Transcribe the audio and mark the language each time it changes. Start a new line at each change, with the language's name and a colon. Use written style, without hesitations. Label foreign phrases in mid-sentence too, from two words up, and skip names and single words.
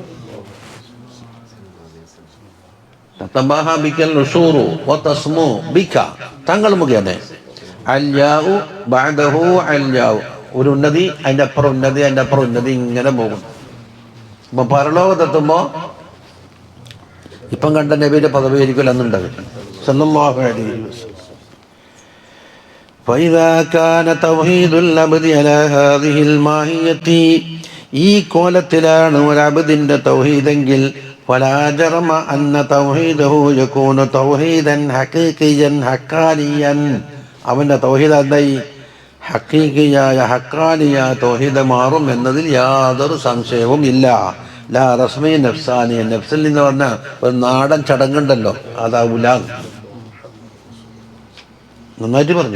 Malayalam: തങ്ങൾ മുഖേന ഒരു ഉന്നതി, അതിൻ്റെ അപ്പുറം ഉന്നതി, അതിൻ്റെ അപ്പുറം ഉന്നതി, ഇങ്ങനെ പോകും. അപ്പൊ പരലോകത്തെത്തുമ്പോ ഇപ്പം കണ്ട നബിയുടെ പദവി ആയിരിക്കും അന്നുണ്ടാവും.
Arabic: صلى الله عليه وسلم. فإذا كان توحيد العبد على هذه الماهية,
Malayalam: ഈ കോലത്തിലാണ് ഒരു അബ്ദിന്റെ തൗഹീദെങ്കിൽ
Arabic: فلا جرم أن توحيده يكون توحيدا حقيقيا حقانيا,
Malayalam: അവന്റെ തൗഹീദ് എന്തായി? ഹഖീഖിയായ ഹഖാനിയ തൗഹീദ് മാറും എന്നതിൽ യാതൊരു സംശയവും ഇല്ല.
Arabic: لا رسمي نفساني,
Malayalam: നഫ്സിൽ നിന്ന് പറഞ്ഞ ഒരു നാടൻ ചടങ്ങുണ്ടല്ലോ, അതാവൂല. നന്നായിട്ട് പറഞ്ഞു.